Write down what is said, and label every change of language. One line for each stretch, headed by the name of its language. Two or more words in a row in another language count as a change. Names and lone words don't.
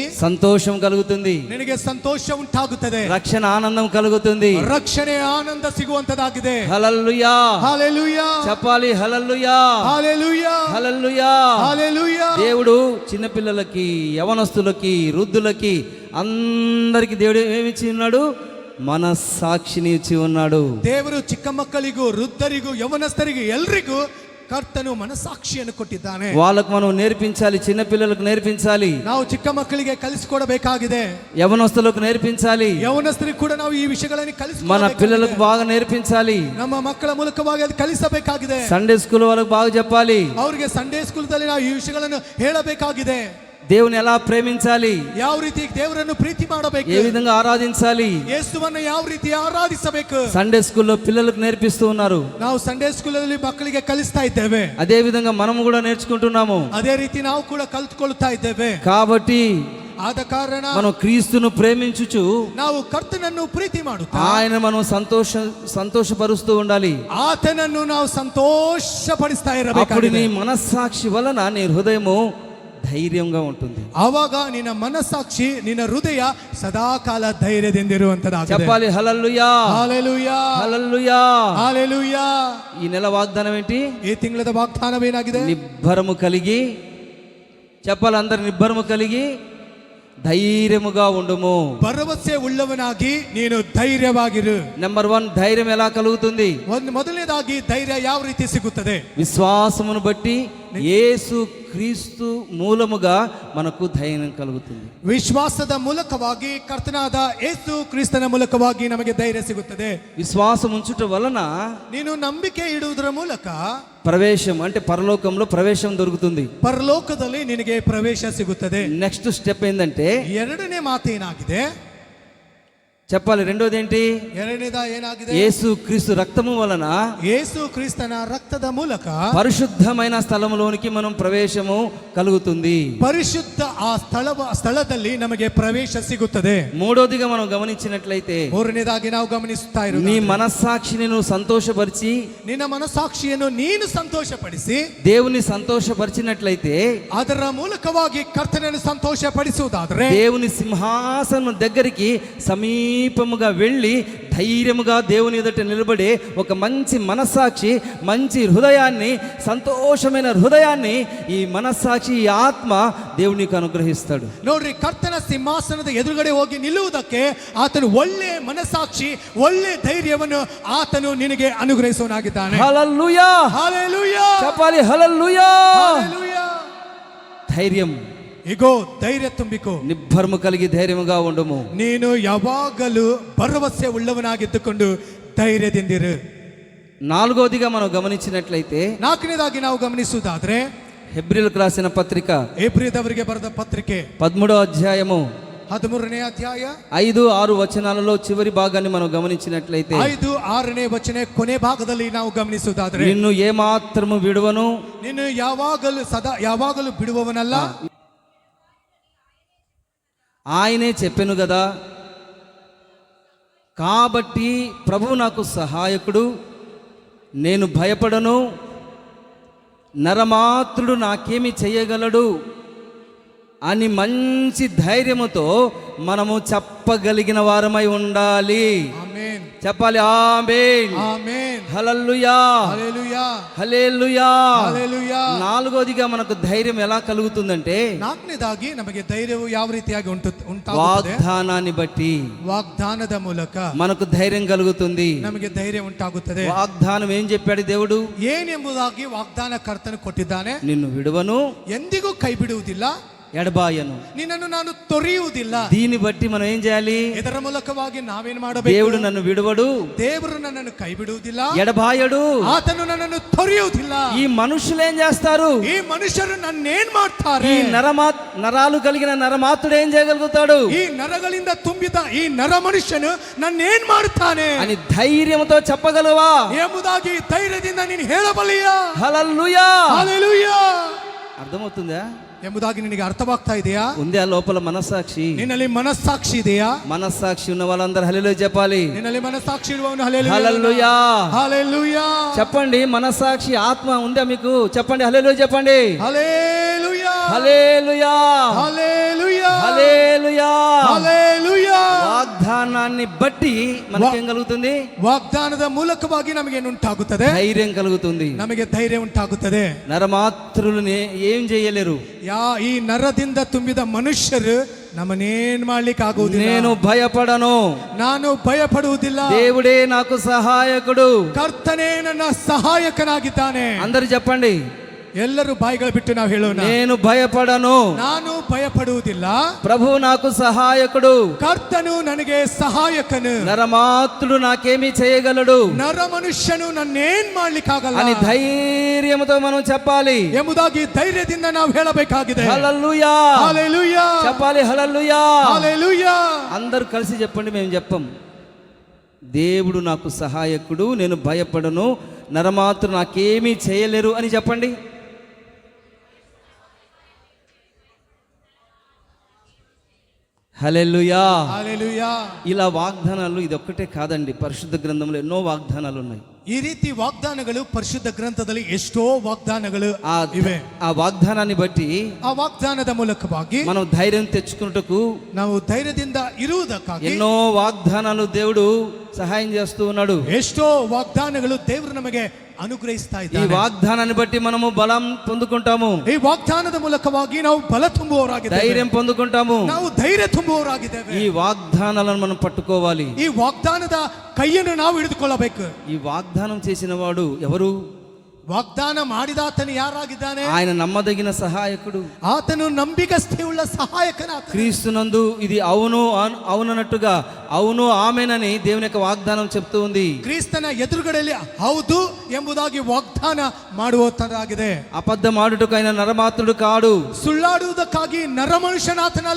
Telugu: సంతోషం కలుగుతుంది,
Kannada: ನಿನಗೆ ಸಂತೋಷ ಉಂಟಾಗುತ್ತದೆ,
Telugu: రక్షణ ఆనందం కలుగుతుంది.
Kannada: ರಕ್ಷಣೆ ಆನಂದ ಸಿಗುವಂತದಾಗಿದೆ.
Telugu: హల్లెలూయా, హల్లెలూయా, చెప్పాలి హల్లెలూయా, హల్లెలూయా, హల్లెలూయా. హల్లెలూయా. దేవుడు చిన్నపిల్లలకి, యవనస్తులకి, వృద్ధులకి, అందరికి దేవుడు ఏమిచ్చి ఉన్నాడు? మనస్సాక్షిని ఇచ్చి ఉన్నాడు.
Kannada: ದೇವರು ಚಿಕ್ಕ ಮಕ್ಕಳಿಗೂ, ವೃದ್ಧರಿಗೂ, ಯವನಸ್ಥರಿಗೂ ಎಲ್ರಿಗೂ ಕರ್ತನು ಮನಸ್ಸಾಕ್ಷಿಯನ್ನು ಕೊಟ್ಟಿದ್ದಾನೆ.
Telugu: వాళ్ళకు మనం నేర్పించాలి, చిన్నపిల్లలకు నేర్పించాలి,
Kannada: ನಾವು ಚಿಕ್ಕ ಮಕ್ಕಳಿಗೆ ಕಲಿಸಿಕೊಡಬೇಕಾಗಿದೆ.
Telugu: యవనస్తులకు నేర్పించాలి,
Kannada: ಯವನಸ್ಥರಿಗೆ ಕೂಡ ನಾವು ಈ ವಿಷಯಗಳನ್ನು
Telugu: మన
Kannada: ಕಲಿಸಿಕೊಡಬೇಕಾಗಿದೆ.
Telugu: పిల్లలకు బాగా నేర్పించాలి.
Kannada: ನಮ್ಮ ಮಕ್ಕಳ ಮೂಲಕವಾಗಿ ಅದು ಕಲಿಸಬೇಕಾಗಿದೆ.
English: Sunday school
Telugu: వాళ్ళకు బాగా చెప్పాలి.
Kannada: ಅವರಿಗೆ
English: Sunday schooldalli
Kannada: ನಾವು ಈ ವಿಷಯಗಳನ್ನು ಹೇಳಬೇಕಾಗಿದೆ.
Telugu: దేవుని ఎలా ప్రేమించాలి,
Kannada: ಯಾವ ರೀತಿ ದೇವರನ್ನು ಪ್ರೀತಿ ಮಾಡಬೇಕು,
Telugu: ఏ విధంగా ఆరాధించాలి,
Kannada: ಯೇಸುವನ್ನು ಯಾವ ರೀತಿ ಆರಾಧಿಸಬೇಕು.
English: Sunday schoollo
Telugu: పిల్లలకు నేర్పిస్తూ ఉన్నారు.
Kannada: ನಾವು
English: Sunday schoolalli
Kannada: ಮಕ್ಕಳಿಗೆ ಕಲಿಸ್ತಾ ಇದ್ದೇವೆ.
Telugu: అదే విధంగా మనము కూడా నేర్చుకుంటున్నాము.
Kannada: ಅದೇ ರೀತಿ ನಾವು ಕೂಡ ಕಲಿತುಕೊಳ್ತಾ ಇದ್ದೇವೆ.
Telugu: కాబట్టి
Kannada: ಆದ ಕಾರಣ
Telugu: మనం క్రీస్తును ప్రేమించుచు
Kannada: ನಾವು ಕರ್ತನನ್ನು ಪ್ರೀತಿ ಮಾಡುತ್ತಾ
Telugu: ఆయన మనం సంతోషపరుస్తూ ఉండాలి.
Kannada: ಆತನನ್ನು ನಾವು ಸಂತೋಷಪಡಿಸ್ತಾ
Telugu: అప్పుడు
Kannada: ಇರಬೇಕಾಗಿದೆ.
Telugu: నీ మనస్సాక్షి వలన నీ హృదయము ధైర్యంగా ఉంటుంది.
Kannada: ಆವಾಗ ನಿನ್ನ ಮನಸ್ಸಾಕ್ಷಿ, ನಿನ್ನ ಹೃದಯ ಸದಾಕಾಲ ಧೈರ್ಯದಿಂದಿರುವಂತದಾಗಿದೆ.
Telugu: చెప్పాలి హల్లెలూయా,
Kannada: ಹಲ್ಲೆಲೂಯಾ,
Telugu: హల్లెలూయా.
Kannada: ಹಲ್ಲೆಲೂಯಾ.
Telugu: ఈ నెల వాగ్దానం ఏంటి?
Kannada: ಈ ತಿಂಗಳದ ವಾಗ್ದಾನವೇನಾಗಿದೆ?
Telugu: నిబ్బరము కలిగి, చెప్పాలి అందరు, నిబ్బరము కలిగి ధైర్యముగా ఉండుము.
Kannada: ಭರವಸೆ ಉಳ್ಳವನಾಗಿ ನೀನು ಧೈರ್ಯವಾಗಿರು.
Telugu: నెంబర్ 1, ధైర్యం ఎలా కలుగుతుంది?
Kannada: ಮೊದಲನೇದಾಗಿ ಧೈರ್ಯ ಯಾವ ರೀತಿ ಸಿಗುತ್ತದೆ?
Telugu: విశ్వాసమును బట్టి యేసు క్రీస్తు మూలముగా మనకు ధైర్యం కలుగుతుంది.
Kannada: ವಿಶ್ವಾಸದ ಮೂಲಕವಾಗಿ ಕರ್ತನಾದ ಯೇಸು ಕ್ರಿಸ್ತನ ಮೂಲಕವಾಗಿ ನಮಗೆ ಧೈರ್ಯ ಸಿಗುತ್ತದೆ.
Telugu: విశ్వాసం ఉంచుట వలన
Kannada: ನೀನು ನಂಬಿಕೆ ಇಡುವುದರ ಮೂಲಕ
Telugu: ప్రవేశం అంటే పరలోకంలో ప్రవేశం దొరుకుతుంది.
Kannada: ಪರಲೋಕದಲ್ಲಿ ನಿನಗೆ ಪ್ರವೇಶ ಸಿಗುತ್ತದೆ.
English: next step
Telugu: ఏంటంటే,
Kannada: ಎರಡನೇ ಮಾತು ಏನಾಗಿದೆ?
Telugu: చెప్పాలి. రెండోది ఏంటి?
Kannada: ಎರಡನೇದ ಏನಾಗಿದೆ?
Telugu: యేసు క్రీస్తు రక్తము వలన
Kannada: ಯೇಸು ಕ್ರಿಸ್ತನ ರಕ್ತದ ಮೂಲಕ
Telugu: పరిశుద్ధమైన స్థలములోనికి మనం ప్రవేశము కలుగుతుంది.
Kannada: ಪರಿಶುದ್ಧ ಆ ಸ್ಥಳದಲ್ಲಿ ನಮಗೆ ಪ್ರವೇಶ ಸಿಗುತ್ತದೆ.
Telugu: మూడోదిగా మనం గమనించినట్లయితే,
Kannada: ಮೂರನೇದಾಗಿ ನಾವು ಗಮನಿಸುತ್ತಾ
Telugu: నీ
Kannada: ಇರುವುದು,
Telugu: మనస్సాక్షిని నువ్వు సంతోషపరిచి
Kannada: ನಿನ್ನ ಮನಸ್ಸಾಕ್ಷಿಯನ್ನು ನೀನು ಸಂತೋಷಪಡಿಸಿ
Telugu: దేవుని సంతోషపరిచినట్లయితే,
Kannada: ಅದರ ಮೂಲಕವಾಗಿ ಕರ್ತನನ್ನು ಸಂತೋಷಪಡಿಸುವುದಾದರೆ
Telugu: దేవుని సింహాసనం దగ్గరికి సమీపముగా వెళ్ళి ధైర్యముగా దేవుని ఎదుట నిలబడే ఒక మంచి మనస్సాక్షి, మంచి హృదయాన్ని, సంతోషమైన హృదయాన్ని ఈ మనస్సాక్షి, ఈ ఆత్మ దేవునికి అనుగ్రహిస్తాడు.
Kannada: ನೋಡ್ರಿ, ಕರ್ತನ ಸಿಂಹಾಸನದ ಎದುರುಗಡೆ ಹೋಗಿ ನಿಲ್ಲುವುದಕ್ಕೆ ಆತನು ಒಳ್ಳೆ ಮನಸ್ಸಾಕ್ಷಿ, ಒಳ್ಳೆ ಧೈರ್ಯವನ್ನು ಆತನು ನಿನಗೆ ಅನುಗ್ರಹಿಸುವನಾಗಿದ್ದಾನೆ.
Telugu: హల్లెలూయా, హల్లెలూయా, చెప్పాలి హల్లెలూయా. హల్లెలూయా. ధైర్యం,
Kannada: ಇಗೋ ಧೈರ್ಯ ತುಂಬಿಕೋ.
Telugu: నిబ్బరము కలిగి ధైర్యముగా ఉండుము.
Kannada: ನೀನು ಯಾವಾಗಲೂ ಭರವಸೆ ಉಳ್ಳವನಾಗಿದ್ದುಕೊಂಡು ಧೈರ್ಯದಿಂದಿರು.
Telugu: నాలుగోదిగా మనం గమనించినట్లయితే,
Kannada: ನಾಲ್ಕನೇದಾಗಿ ನಾವು ಗಮನಿಸುವುದಾದ್ರೆ
Telugu: హెబ్రీయులకు రాసిన పత్రిక
Kannada: ಎಬ್ರಿಯದವರಿಗೆ ಬರೆದ ಪತ್ರಿಕೆ
Telugu: 13వ అధ్యాయము
Kannada: 13ನೇ ಅಧ್ಯಾಯ
Telugu: 5-6 వచనాలలో చివరి భాగాన్ని మనం గమనించినట్లయితే,
Kannada: 5-6ನೇ ವಚನ ಕೊನೆ ಭಾಗದಲ್ಲಿ ನಾವು ಗಮನಿಸುವುದಾದ್ರೆ,
Telugu: నిన్ను ఏమాత్రము విడువను,
Kannada: ನೀನು ಯಾವಾಗಲೂ ಬಿಡುವವನಲ್ಲ.
Telugu: ఆయనే చెప్పెను కదా, కాబట్టి ప్రభువు నాకు సహాయకుడు, నేను భయపడను, నరమాత్రుడు నాకేమి చేయగలడు అని మంచి ధైర్యముతో మనము చెప్పగలిగిన వారమై ఉండాలి. ఆమేన్. చెప్పాలి ఆమేన్. ఆమేన్. హల్లెలూయా, హల్లెలూయా, హల్లెలూయా. హల్లెలూయా. నాలుగోదిగా మనకు ధైర్యం ఎలా కలుగుతుందంటే,
Kannada: ನಾಲ್ಕನೇದಾಗಿ ನಮಗೆ ಧೈರ್ಯವು ಯಾವ ರೀತಿಯಾಗಿ ಉಂಟಾಗುತ್ತದೆ?
Telugu: వాగ్దానాన్ని బట్టి
Kannada: ವಾಗ್ದಾನದ ಮೂಲಕ
Telugu: మనకు ధైర్యం కలుగుతుంది.
Kannada: ನಮಗೆ ಧೈರ್ಯ ಉಂಟಾಗುತ್ತದೆ.
Telugu: వాగ్దానం ఏం చెప్పాడు దేవుడు?
Kannada: ಏನೆಂಬುದಾಗಿ ವಾಗ್ದಾನ ಕರ್ತನು ಕೊಟ್ಟಿದ್ದಾನೆ.
Telugu: నిన్ను విడువను,
Kannada: ಎಂದಿಗೂ ಕೈ ಬಿಡುವುದಿಲ್ಲ,
Telugu: ఎడబాయను.
Kannada: ನಿನ್ನನ್ನು ನಾನು ತೊರೆಯುವುದಿಲ್ಲ.
Telugu: దీన్ని బట్టి మనం ఏం చేయాలి?
Kannada: ಇದರ ಮೂಲಕವಾಗಿ ನಾವೇನು ಮಾಡಬೇಕು?
Telugu: దేవుడు నన్ను విడువడు,
Kannada: ದೇವರು ನನ್ನನ್ನು ಕೈ ಬಿಡುವುದಿಲ್ಲ,
Telugu: ఎడబాయడు.
Kannada: ಆತನು ನನ್ನನ್ನು ತೊರೆಯುವುದಿಲ್ಲ.
Telugu: ఈ మనుషులు ఏం చేస్తారు?
Kannada: ಈ ಮನುಷ್ಯರು ನನ್ನೇನ್ ಮಾಡ್ತಾರೆ?
Telugu: ఈ నరాలు కలిగిన నరమాతుడు ఏం చేయగలుగుతాడు?
Kannada: ಈ ನರಗಳಿಂದ ತುಂಬಿದ ಈ ನರ ಮನುಷ್ಯನು ನನ್ನೇನ್ ಮಾಡ್ತಾನೆ
Telugu: అని ధైర్యంతో చెప్పగలవా?
Kannada: ಎಂಬುದಾಗಿ ಧೈರ್ಯದಿಂದ ನೀನು ಹೇಳಬಲ್ಲಿಯಾ?
Telugu: హల్లెలూయా. హల్లెలూయా. అర్థమవుతుందా?
Kannada: ಎಂಬುದಾಗಿ ನಿನಗೆ ಅರ್ಥವಾಗ್ತಾ ಇದೆಯಾ?
Telugu: ఉందే లోపల మనస్సాక్షి.
Kannada: ನಿನ್ನಲ್ಲಿ ಮನಸ್ಸಾಕ್ಷಿ ಇದೆಯಾ?
Telugu: మనస్సాక్షి ఉన్న వాళ్ళందరూ హల్లెలూయా చెప్పాలి.
Kannada: ನಿನ್ನಲ್ಲಿ ಮನಸ್ಸಾಕ್ಷಿ ಇರುವವನು
Telugu: హల్లెలూయా. హల్లెలూయా. చెప్పండి, మనస్సాక్షి ఆత్మ ఉందా మీకు? చెప్పండి హల్లెలూయా చెప్పండి. హల్లెలూయా. హల్లెలూయా, హల్లెలూయా. హల్లెలూయా. హల్లెలూయా. వాగ్దానాన్ని బట్టి మనకేం కలుగుతుంది?
Kannada: ವಾಗ್ದಾನದ ಮೂಲಕವಾಗಿ ನಮಗೇನುಂಟಾಗುತ್ತದೆ?
Telugu: ధైర్యం కలుగుతుంది.
Kannada: ನಮಗೆ ಧೈರ್ಯ ಉಂಟಾಗುತ್ತದೆ.
Telugu: నరమాత్రులు ఏం చేయలేరు.
Kannada: ಈ ನರದಿಂದ ತುಂಬಿದ ಮನುಷ್ಯರು ನಮ್ಮನ್ನೇನ್ ಮಾಡ್ಲಿಕ್ಕೆ ಆಗುವುದಿಲ್ಲ.
Telugu: నేను భయపడను,
Kannada: ನಾನು ಭಯಪಡುವುದಿಲ್ಲ,
Telugu: దేవుడే నాకు సహాయకుడు.
Kannada: ಕರ್ತನೇ ನನ್ನ ಸಹಾಯಕನಾಗಿದ್ದಾನೆ.
Telugu: అందరూ చెప్పండి,
Kannada: ಎಲ್ಲರೂ ಬಾಯಿಗಳು ಬಿಟ್ಟು ನಾವು ಹೇಳೋಣ,
Telugu: నేను భయపడను,
Kannada: ನಾನು ಭಯಪಡುವುದಿಲ್ಲ,
Telugu: ప్రభు నాకు సహాయకుడు,
Kannada: ಕರ್ತನು ನನಗೆ ಸಹಾಯಕನು,
Telugu: నరమాత్రుడు నాకేమీ చేయగలడు
Kannada: ನರ ಮನುಷ್ಯನು ನನ್ನೇನ್ ಮಾಡ್ಲಿಕ್ಕಾಗಲ್ಲ
Telugu: అని ధైర్యంతో మనం చెప్పాలి.
Kannada: ಎಂಬುದಾಗಿ ಧೈರ್ಯದಿಂದ ನಾವು ಹೇಳಬೇಕಾಗಿದೆ.
Telugu: హల్లెలూయా హల్లెలూయా. చెప్పాలి. హల్లెలూయా. హల్లెలూయా. అందరూ కలిసి చెప్పండి, మేము చెప్పం. దేవుడు నాకు సహాయకుడు, నేను భయపడను, నరమాత్రుడు నాకేమీ చేయలేరు అని చెప్పండి. హల్లెలూయా. హల్లెలూయా. ఇలా వాగ్దానాలు ఇదొక్కటే కాదండి, పరిశుద్ధ గ్రంథంలో ఎన్నో వాగ్దానాలు ఉన్నాయి.
Kannada: ಈ ರೀತಿ ವಾಗ್ದಾನಗಳು ಪರಿಶುದ್ಧ ಗ್ರಂಥದಲ್ಲಿ ಎಷ್ಟೋ ವಾಗ್ದಾನಗಳು ಇವೆ.
Telugu: ఆ వాగ్దానాన్ని బట్టి
Kannada: ಆ ವಾಗ್ದಾನದ ಮೂಲಕವಾಗಿ
Telugu: మనం ధైర్యం తెచ్చుకున్నటకు
Kannada: ನಾವು ಧೈರ್ಯದಿಂದ ಇರುವುದಕ್ಕಾಗಿ
Telugu: ఎన్నో వాగ్దానాలు దేవుడు సహాయం చేస్తూ ఉన్నాడు.
Kannada: ಎಷ್ಟೋ ವಾಗ್ದಾನಗಳು ದೇವರು ನಮಗೆ ಅನುಗ್ರಹಿಸ್ತಾ
Telugu: ఈ
Kannada: ಇದ್ದಾನೆ.
Telugu: వాగ్దానాన్ని బట్టి మనము బలం పొందుకుంటాము,
Kannada: ಈ ವಾಗ್ದಾನದ ಮೂಲಕವಾಗಿ ನಾವು ಬಲ ತುಂಬುವವರಾಗಿದ್ದೇವೆ,
Telugu: ధైర్యం పొందుకుంటాము.
Kannada: ನಾವು ಧೈರ್ಯ ತುಂಬುವವರಾಗಿದ್ದೇವೆ.
Telugu: ఈ వాగ్దానాలను మనం పట్టుకోవాలి.
Kannada: ಈ ವಾಗ್ದಾನದ ಕೈಯನ್ನು ನಾವು ಹಿಡಿದುಕೊಳ್ಳಬೇಕು.
Telugu: ఈ వాగ్దానం చేసిన వాడు ఎవరు?
Kannada: ವಾಗ್ದಾನ ಮಾಡಿದಾತನು ಯಾರಾಗಿದ್ದಾನೆ?
Telugu: ఆయన నమ్మదగిన సహాయకుడు,
Kannada: ಆತನು ನಂಬಿಕಸ್ಥೆಯುಳ್ಳ ಸಹಾಯಕನಾತ.
Telugu: క్రీస్తునందు ఇది అవును అవునన్నట్టుగా అవును ఆమెనని దేవుని యొక్క వాగ్దానం చెప్తూ ఉంది.
Kannada: ಕ್ರಿಸ್ತನ ಎದುರುಗಡೆಯಲ್ಲಿ ಹೌದು ಎಂಬುದಾಗಿ ವಾಗ್ದಾನ ಮಾಡುವಂತದಾಗಿದೆ.
Telugu: అబద్ధం ఆడుటకు ఆయన నరమాత్రుడు కాడు,
Kannada: ಸುಳ್ಳಾಡುವುದಕ್ಕಾಗಿ ನರಮನುಷ್ಯನಾತನಲ್ಲ,